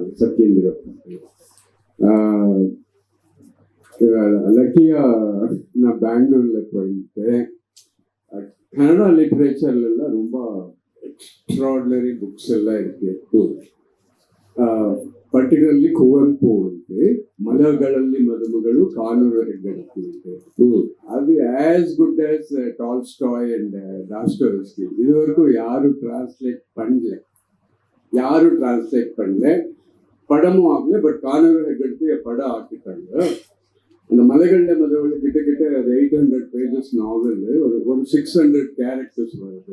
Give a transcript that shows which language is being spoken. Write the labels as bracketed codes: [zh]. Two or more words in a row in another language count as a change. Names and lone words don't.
[ta] சத்யேந்திர. லக்கியா நான் பெங்களூர்ல போயிட்டு கன்னடா லிட்ரேச்சர்லாம் ரொம்ப [en] extraordinary books [ta] எல்லாம் இருக்கு. [kn] ಪರ್ಟಿಕ್ಯುಲರ್ಲಿ ಕುವೆಂಪು ಉಂಟು, ಮಲಗಳಲ್ಲಿ ಮದುಮಗಳು ಕಾನೂರು ಹೆಗ್ಗಡತಿ ಉಂಟು. [en] ಅದು as good as Tolstoy and Dostoevsky. [ta] இது வரைக்கும் யாரும் டிரான்ஸ்லேட் பண்ணல, படமும் ஆகல. பட் கானூரு ஹெக்கடுத்து படம் ஆக்கிட்டாங்க. அந்த மலைகளில் மதுவர்கள் கிட்டத்தட்ட 800 [en] pages novel, [ta] ஒரு 600 கேரக்டர்ஸ் வருது.